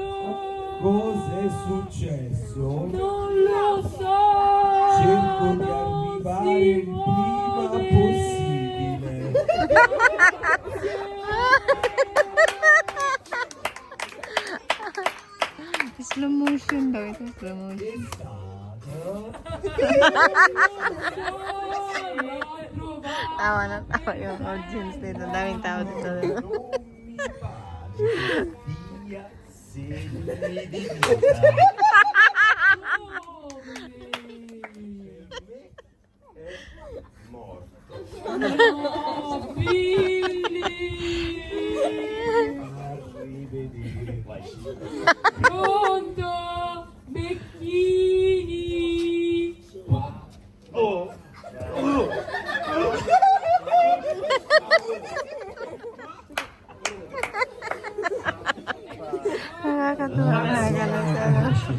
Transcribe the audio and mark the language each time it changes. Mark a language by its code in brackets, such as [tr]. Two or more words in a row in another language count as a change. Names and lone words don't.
[it] Cos'è successo? Non lo so. Cerco di Non arrivare si il prima muove. possibile. [en] Slow motion [tl] daw ito, [en] slow motion. [tl] Tawa na tawa yung audience dito. Daming tao dito. [it] Via segni di vita. Morto. Arrivederci. Pronto? Becchini. Oh. [tl] Nakakatuwa. Nakakatuwa.